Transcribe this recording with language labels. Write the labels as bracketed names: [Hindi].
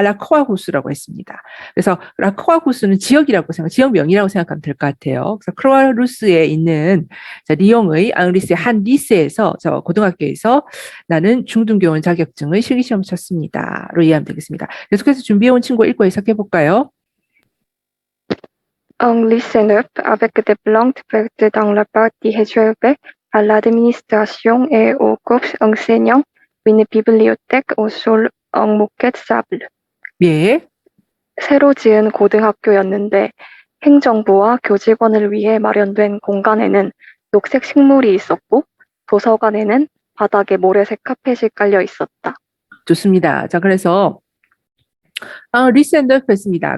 [Korean] 라크와후스라고 했습니다. 그래서 라크와후스는 지역명이라고 생각하면 될 것 같아요. 그래서 크로아루스에 있는 리옹의 앙리세 한 리세에서 고등학교에서 나는 중등교원 자격증의 실기시험 쳤습니다.로 이해하면 되겠습니다. 계속해서 준비해온 친구 읽고 해석해 볼까요? [French] Un lycée neuf avec des plantes vertes dans la partie réservée à l'administration et aux corps enseignants, une bibliothèque au sol en moquette sable. [Korean] 예. 새로 지은 고등학교였는데 행정부와 교직원을 위해 마련된 공간에는 녹색 식물이 있었고 도서관에는 바닥에 모래색 카펫이 깔려 있었다. 좋습니다. 자, 그래서 리스 앤 너프 했습니다.